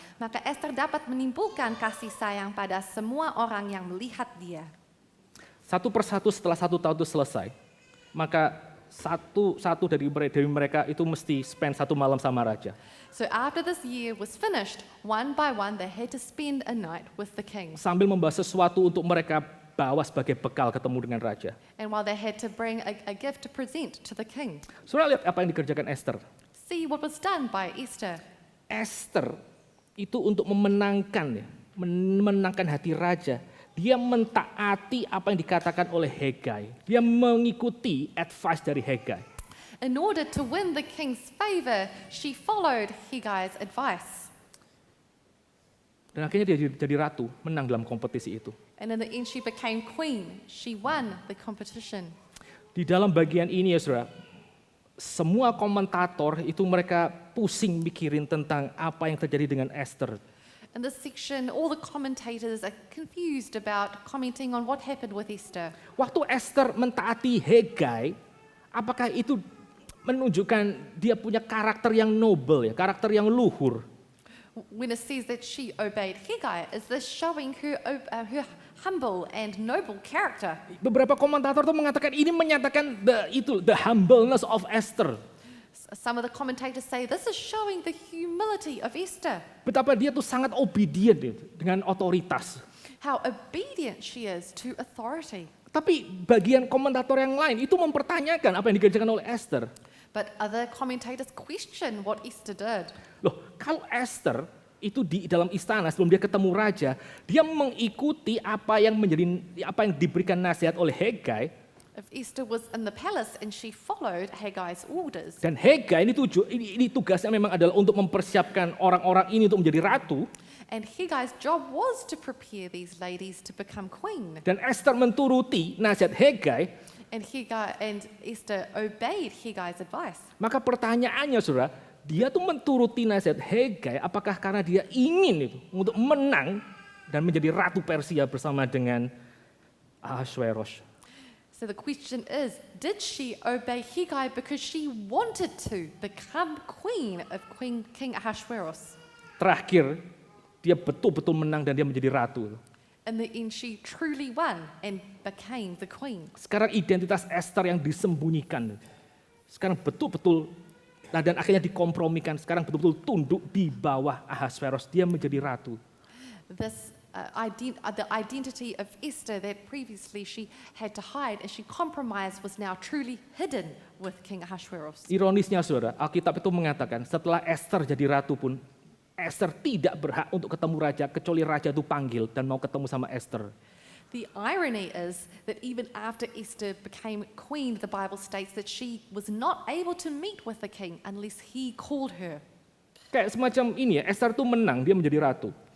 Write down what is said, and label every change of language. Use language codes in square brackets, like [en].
[id] Maka Esther dapat menimbulkan kasih sayang pada semua orang yang melihat dia. Satu persatu setelah 1 tahun itu selesai, maka satu dari mereka itu mesti spend 1 malam sama raja. [en] So after this year was finished, one by one they had to spend a night with the king. [id] Sambil membawa sesuatu untuk mereka bawa sebagai bekal ketemu dengan raja. [en] And while they had to bring a gift to present to the king. [id] Saudara lihat apa yang dikerjakan Esther. [en] See what was done by Esther. [id] Esther itu untuk memenangkan hati raja. Dia mentaati apa yang dikatakan oleh Hegai. Dia mengikuti advice dari Hegai. [en] In order to win the king's favor, she followed Heggai's advice. [id] Dan akhirnya dia jadi ratu, menang dalam kompetisi itu. [en] And in the end she became queen. She won the competition. [id] Di dalam bagian ini ya saudara, semua komentator itu mereka pusing mikirin tentang apa yang terjadi dengan Esther. [en] In this section, all the commentators are confused about commenting on what happened with Esther. [id] Waktu Esther mentaati Hegai, apakah itu menunjukkan dia punya karakter yang noble ya, karakter yang luhur? [en] When it says that she obeyed Haggai, is this showing her humble and noble character? [id] Beberapa komentator tuh mengatakan ini menyatakan [en] the humbleness of [id] Esther. [en] Some of the commentators say this is showing the humility of Esther. [id] Betapa dia tuh sangat obedient ya, dengan otoritas. [en] How obedient she is to authority. [id] Tapi bagian komentator yang lain itu mempertanyakan apa yang dikerjakan oleh Esther. [en] But other commentators question what Esther did. [id] Loh, kalau Esther itu di dalam istana sebelum dia ketemu raja, dia mengikuti apa yang diberikan nasihat oleh Hegai. [en] If Esther was in the palace and she followed Haggai's orders. [id] Dan Hegai ini tugasnya memang adalah untuk mempersiapkan orang-orang ini untuk menjadi ratu. [en] And Haggai's job was to prepare these ladies to become queen. [id] Dan Esther menturuti nasihat Hegai. [en] And Esther obeyed Haggai's advice. [id] Maka pertanyaannya saudara, dia tuh menturuti nasihat Hegai apakah karena dia ingin itu untuk menang dan menjadi ratu Persia bersama dengan Ahasuerus. [en] So the question is, did she obey Haggai because she wanted to become queen of King Ahasuerus? [id] Terakhir, dia betul-betul menang dan dia menjadi ratu. [en] In the end, she truly won and became the queen. [id] Sekarang identitas Esther yang disembunyikan. Sekarang betul-betul, dan akhirnya dikompromikan. Sekarang betul-betul tunduk di bawah Ahasuerus. Dia menjadi ratu. [en] This the identity of Esther that previously she had to hide and she compromised was now truly hidden with King Ahasuerus. [id] Ironisnya saudara, Alkitab itu mengatakan setelah Esther jadi ratu pun, Esther tidak berhak untuk ketemu raja, kecuali raja itu panggil dan mau ketemu sama Esther. [en] The irony is that even after Esther became queen, the Bible states that she was not able to meet with the king unless he called her. [id] Kayak semacam ini ya, Esther tuh menang, dia menjadi ratu.